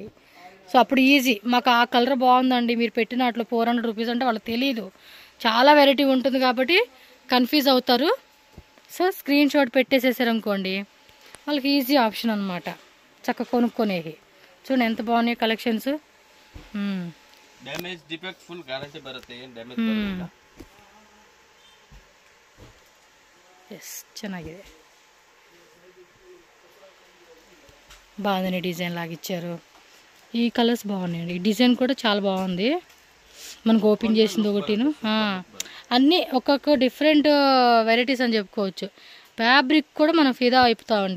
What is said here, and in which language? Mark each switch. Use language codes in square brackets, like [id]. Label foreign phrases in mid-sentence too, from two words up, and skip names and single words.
[te] సో అప్పుడు ఈజీ. మాకు ఆ కలర్ బాగుందండి మీరు పెట్టినట్లు 400 రూపీస్ అంటే వాళ్ళకి తెలియదు, చాలా వెరైటీ ఉంటుంది కాబట్టి కన్ఫ్యూజ్ అవుతారు. సో స్క్రీన్ షాట్ పెట్టేసేసారు అనుకోండి వాళ్ళకి ఈజీ ఆప్షన్ అనమాట, చక్కగా కొనుక్కొనేవి. చూడండి ఎంత బాగున్నాయి కలెక్షన్స్. [kn] ಡ್ಯಾಮೇಜ್ ಡಿಫೆಕ್ಟ್ ಫುಲ್ ಗ್ಯಾರಂಟಿ ಬರುತ್ತೆ, ಏನು ಡ್ಯಾಮೇಜ್ ಬರೋದಿಲ್ಲ. ಎಸ್ ಚೆನ್ನಾಗಿದೆ, [te] బాగుంది. డిజైన్ లాగా ఇచ్చారు. ఈ కలర్స్ బాగున్నాయండి. ఈ డిజైన్ కూడా చాలా బాగుంది. మనకు ఓపెన్ చేసింది ఒకటిను, అన్నీ ఒక్కొక్క డిఫరెంట్ వెరైటీస్ అని చెప్పుకోవచ్చు. ఫ్యాబ్రిక్ కూడా మనం ఫిదా అయిపోతామండి.